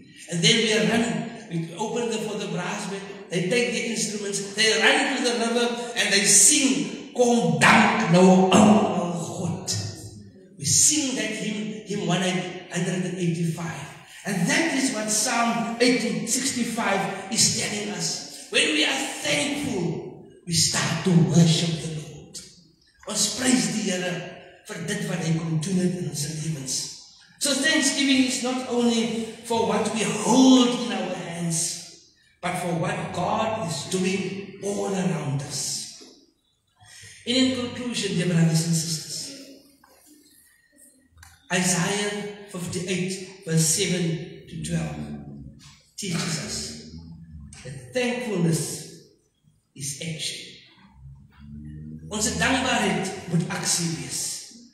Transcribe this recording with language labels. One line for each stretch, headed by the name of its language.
English: And then we open for the brass band, they take the instruments, they run to the river, and they sing,
Afrikaans: Kom dank nou almal God.
English: We sing that hymn 185. And that is what Psalm 1865 is telling us. When we are thankful, we start to worship the Lord.
Afrikaans: Ons prys die Here vir dit wat hy kom doen in ons lewens.
English: So thanksgiving is not only for what we hold in our hands, but for what God is doing all around us. And in conclusion, dear brothers and sisters, Isaiah 58 verse 7 to 12 teaches us that thankfulness is action.
Afrikaans: Onze dankbaarheid moet actie wees.